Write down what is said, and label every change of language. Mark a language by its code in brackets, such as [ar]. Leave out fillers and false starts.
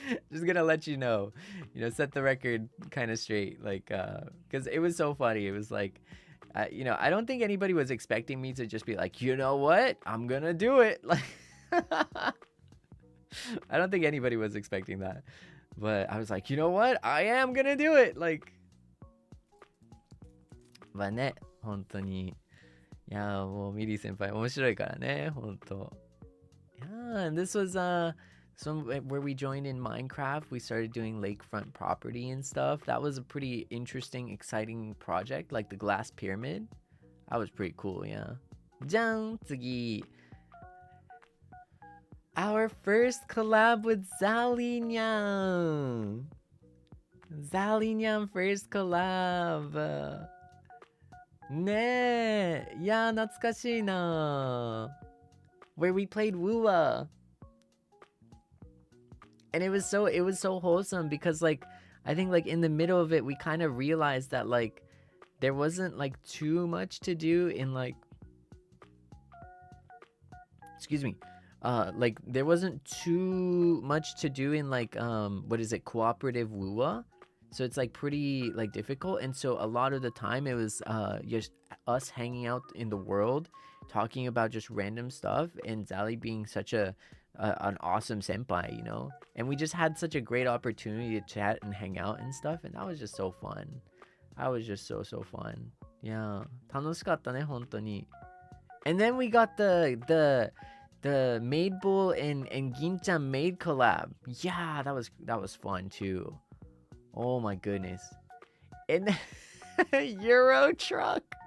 [en] Just gonna let you know, set the record kind of straight, like because it was so funny. It was like I don't think anybody was expecting me to just be like, you know what, I'm gonna do it. Like I don't think anybody was expecting that, but I was like, you know what, I am gonna do it. [ja] Likeまあね、本当に。いやー、もうミリー先輩面白いからね、本当。 [en] Yeah, and this was where we joined in Minecraft. We started doing lakefront property and stuff. That was a pretty interesting, exciting project, like the glass pyramid. That was pretty cool, yeah. [ja] じゃん、次。 [en] Our first collab with Zalynyan. Zalynyan first collab. [ja] ねえ、いやー懐かしいな。 [en] Where we played Woowa. And it was so wholesome because like I think like in the middle of it we kind of realized that like there wasn't like too much to do in like like there wasn't too much to do in like what is it, cooperative Woowa. So it's like pretty like difficult, and so a lot of the time it was just us hanging out in the world, talking about just random stuff, and Zali being such an awesome senpai, and we just had such a great opportunity to chat and hang out and stuff, and that was just so fun. That was just so fun. [ja] Yeah, 楽しかったね、本当に。 [en] And then we got the Maid Bowl and Ginchan Maid collab. Yeah, that was fun too. Oh my goodness. And Euro truck.